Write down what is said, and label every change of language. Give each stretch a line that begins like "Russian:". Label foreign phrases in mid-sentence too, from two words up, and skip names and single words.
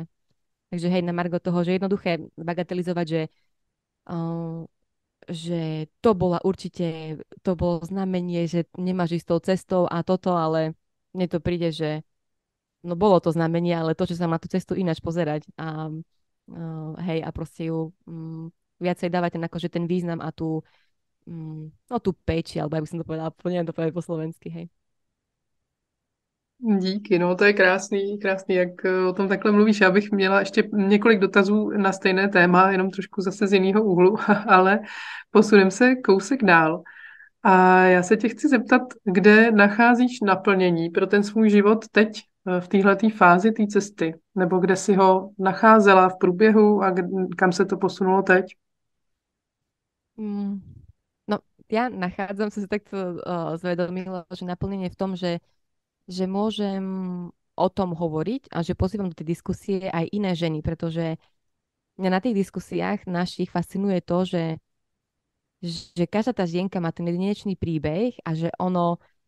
Slovak: Takže hej, na margo toho, že jednoduché bagatelizovať, uh, že to bola určite, to bolo znamenie, že nemáš ísť tou cestou a toto, ale mne to príde, že no bolo to znamenie, ale to, že sa má tú cestu ináč pozerať a hej, a proste ju viacej dávať ten, akože ten význam a tú no tú péči, alebo jak by som to povedala, neviem to povedať po slovensky, hej.
Czech: Díky, no to je krásný, krásný, jak o tom takhle mluvíš. Já bych měla ještě několik dotazů na stejné téma, jenom trošku zase z jiného úhlu, ale posuneme se kousek dál. A já se tě chci zeptat, kde nacházíš naplnění pro ten svůj život teď v téhleté fázi té cesty? Nebo kde si ho nacházela v průběhu a kam se to posunulo teď?
Slovak: Mm, no, ja nachádzam sa si takto zvedomila, že naplnenie v tom, že môžem o tom hovoriť a že pozývam do tej diskusie aj iné ženy, pretože mňa na tých diskusiách našich fascinuje to, že každá tá žienka má ten jedinečný príbeh a že ono